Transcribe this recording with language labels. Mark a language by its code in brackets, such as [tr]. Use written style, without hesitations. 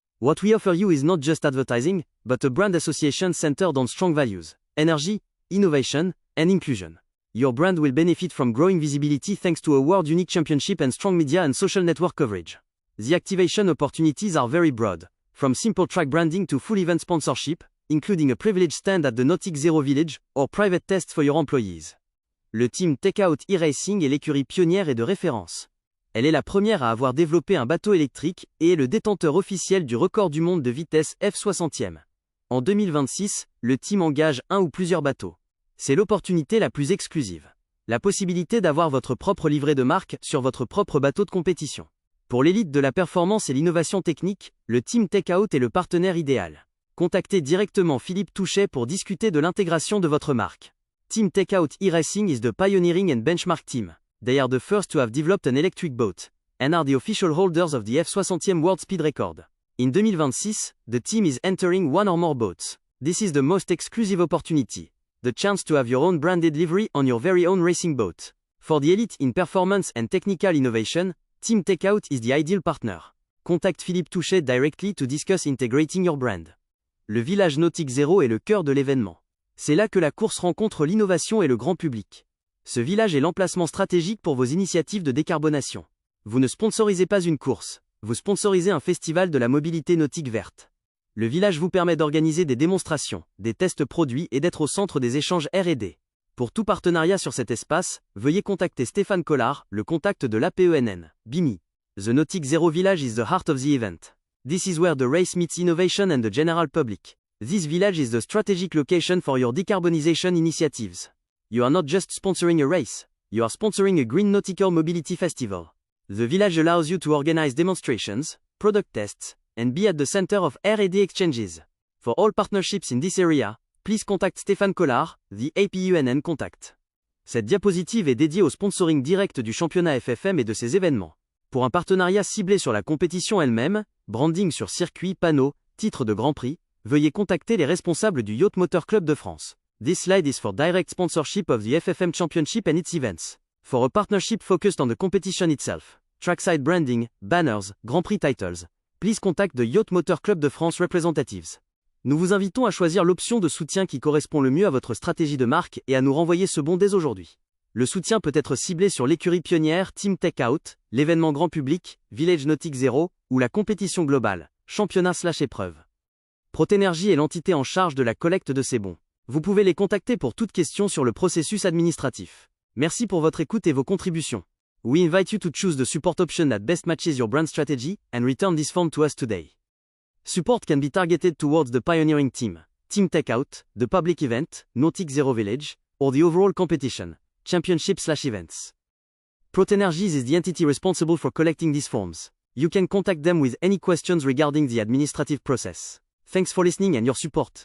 [en] What we offer you is not just advertising, but a brand association centered on strong values, energy, innovation, and inclusion. Your brand will benefit from growing visibility thanks to a world-unique championship and strong media and social network coverage. The activation opportunities are very broad, from simple track branding to full event sponsorship, including a privileged stand at the Nautique Zero Village, or private tests for your employees. [fr] Le Team Takeout e-Racing est l'écurie pionnière et de référence. Elle est la première à avoir développé un bateau électrique et est le détenteur officiel du record du monde de vitesse F60e. En 2026, le team engage un ou plusieurs bateaux. C'est l'opportunité la plus exclusive. La possibilité d'avoir votre propre livret de marque sur votre propre bateau de compétition. Pour l'élite de la performance et l'innovation technique, le Team Takeout est le partenaire idéal. Contactez directement Philippe Touchet pour discuter de l'intégration de votre marque. [en] Team Takeout e-Racing is the pioneering and benchmark team. They are the first to have developed an electric boat, and are the official holders of the F60 World Speed Record. In 2026, the team is entering one or more boats. This is the most exclusive opportunity. The chance to have your own branded livery on your very own racing boat. For the elite in performance and technical innovation, Team Takeout is the ideal partner. Contact Philippe Touchet directly to discuss integrating your brand. [fr] Le Village Nautique Zéro est le cœur de l'événement. C'est là que la course rencontre l'innovation et le grand public. Ce village est l'emplacement stratégique pour vos initiatives de décarbonation. Vous ne sponsorisez pas une course, vous sponsorisez un festival de la mobilité nautique verte. Le village vous permet d'organiser des démonstrations, des tests produits et d'être au centre des échanges R&D. Pour tout partenariat sur cet espace, veuillez contacter Stéphane Collard, le contact de l'APENN, BIMI. [en] The Nautique Zero Village is the heart of the event. This is where the race meets innovation and the general public. This village is the strategic location for your decarbonization initiatives. You are not just sponsoring a race, you are sponsoring a green nautical mobility festival. The village allows you to organize demonstrations, product tests, and be at the center of R&D exchanges. For all partnerships in this area, please contact Stéphane Collard, the APUNN contact. [fr] Cette diapositive est dédiée au sponsoring direct du championnat FFM et de ses événements. Pour un partenariat ciblé sur la compétition elle-même, branding sur circuit, panneaux, titres de Grand Prix, veuillez contacter les responsables du Yacht Motor Club de France. [en] This slide is for direct sponsorship of the FFM Championship and its events. For a partnership focused on the competition itself, trackside branding, banners, Grand Prix titles, please contact the Yacht Motor Club de France representatives. [fr] Nous vous invitons à choisir l'option de soutien qui correspond le mieux à votre stratégie de marque et à nous renvoyer ce bon dès aujourd'hui. Le soutien peut être ciblé sur l'écurie pionnière Team Takeout, l'événement grand public, Village Nautique Zéro, ou la compétition globale, championnat/épreuve. Protenergy est l'entité en charge de la collecte de ces bons. Vous pouvez les contacter pour toute question sur le processus administratif. Merci pour votre écoute et vos contributions. [en] We invite you to choose the support option that best matches your brand strategy and return this form to us today. Support can be targeted towards the pioneering team, Team Takeout, the public event, Nautique Zero Village, or the overall competition, championship/events. Protenergy is the entity responsible for collecting these forms. You can contact them with any questions regarding the administrative process. Thanks for listening and your support.